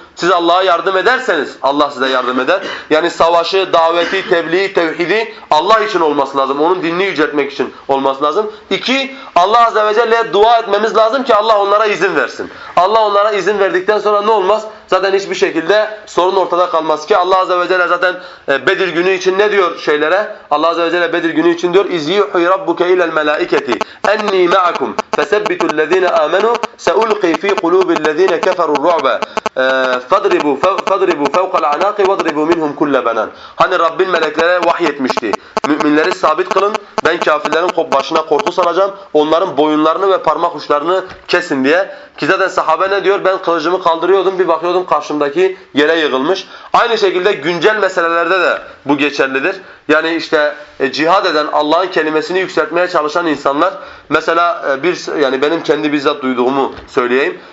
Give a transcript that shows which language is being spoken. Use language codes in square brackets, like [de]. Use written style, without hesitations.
[tr] Siz Allah'a yardım ederseniz Allah size yardım eder. Yani savaşı, daveti, tebliği, tevhidi Allah için olması lazım. Onun dinini yüceltmek için olması lazım. 2- Allah Azze ve Celle'ye dua etmemiz lazım ki Allah onlara izin versin. Allah onlara izin verdikten sonra ne olmaz? Zaten hiçbir şekilde sorun ortada kalmaz ki Allah Azze ve Celle zaten Bedir günü için ne diyor şeylere? Allah Azze ve Celle Bedir günü için diyor [ar] اِذْيُحُي رَبُّكَ اِلَى الْمَلَائِكَةِ اَنِّي مَعَكُمْ فَسَبِّتُ الَّذ۪ينَ آمَنُوا سَأُلْقِي ف۪ي قُلُوبِ الَّذ۪ينَ كَفَرُوا الرُّعْبَ فَضْرِبُوا فَوْقَ الْعَنَاقِ وَضْرِبُوا مِنْهُمْ كُلَّ بَنَانٍ. [tr] Hani Rabbin meleklere vahyetmişti, müminleri sabit kılın, ben kafirlerin başına korku saracağım, onların boyunlarını ve parmak uçlarını kesin diye. Ki zaten sahabe ne diyor? Ben kılıcımı kaldırıyordum, bir bakıyordum karşımdaki yere yığılmış. Aynı şekilde güncel meselelerde de bu geçerlidir. Yani işte cihad eden, Allah'ın kelimesini yükseltmeye çalışan insanlar, mesela yani benim kendi bizzat duyduğumu söyleyeyim.